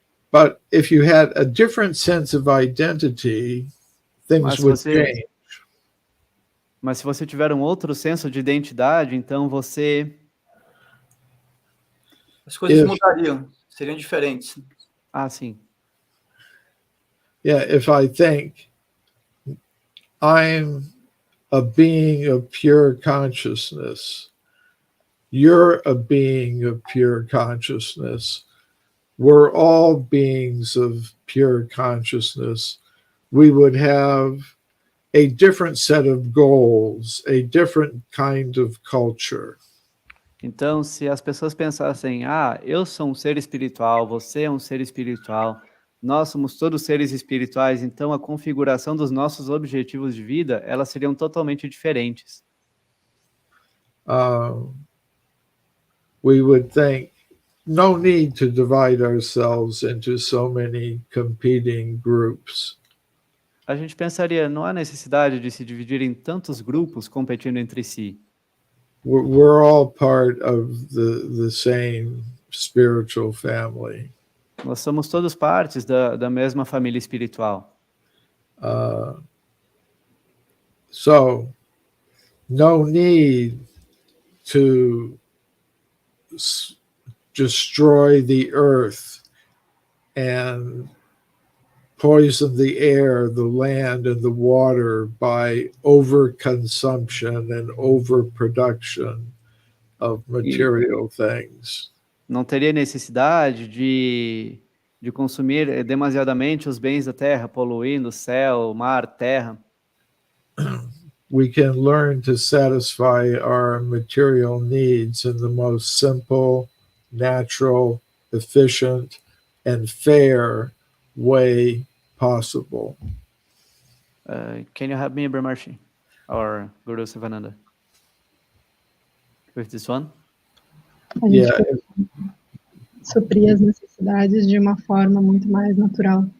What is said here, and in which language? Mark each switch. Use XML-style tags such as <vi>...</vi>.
<en>But if you had a different sense of identity, things would change.</en> <pt>Mas se você tiver um outro senso de identidade, então as coisas mudariam, seriam diferentes. Sim.</pt> <en>Yeah, if I think I'm a being of pure consciousness, you're a being of pure consciousness, we're all beings of pure consciousness, we would have a different set of goals, a different kind of culture.</en> <pt>Então, se as pessoas pensassem, eu sou um ser espiritual, você é um ser espiritual, nós somos todos seres espirituais, então a configuração dos nossos objetivos de vida, elas seriam totalmente diferentes.</pt> <en>We would think, no need to divide ourselves into so many competing groups.</en> <pt>A gente pensaria, não há necessidade de se dividir em tantos grupos competindo entre si.</pt> <en>We're all part of the same spiritual family.</en> <pt>Nós somos todos partes da mesma família espiritual.</pt> <en>So, no need to destroy the earth and poison the air, the land, and the water by overconsumption and overproduction of material things.</en> <pt>Não teria necessidade de consumir demasiadamente os bens da terra, poluindo o céu, o mar, terra.</pt> <en>We can learn to satisfy our material needs in the most simple, natural, efficient, and fair way possible. Can you help me, Brahmarshi? Or Guru Sivananda? With this one?</en> <pt>A gente pode suprir as necessidades de uma forma muito mais natural.</pt>